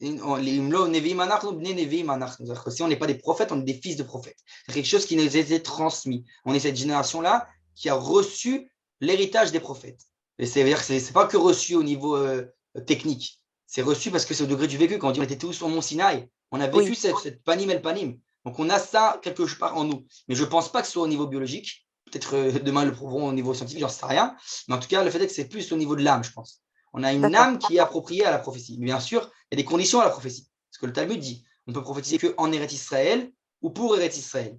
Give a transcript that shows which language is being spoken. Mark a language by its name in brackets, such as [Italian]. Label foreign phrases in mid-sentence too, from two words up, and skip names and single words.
[French] Si on n'est pas des prophètes, on est des fils de prophètes. C'est quelque chose qui nous a été transmis. On est cette génération-là qui a reçu l'héritage des prophètes. Et c'est-à-dire que ce n'est pas que reçu au niveau technique. c'est reçu parce que c'est au degré du vécu. Quand on dit on était tous au mont Sinaï, on a vécu cette [Hebrew] פנים אל פנים. [French] Donc, on a ça quelque part en nous. Mais je ne pense pas que ce soit au niveau biologique. Peut-être demain, le prouveront au niveau scientifique, j'en sais rien. Mais en tout cas, le fait est que c'est plus au niveau de l'âme, je pense. On a une âme qui est appropriée à la prophétie. Bien sûr, il y a des conditions à la prophétie. Parce que le Talmud dit, on peut prophétiser qu'en Eretz Israël ou pour Eretz Israël.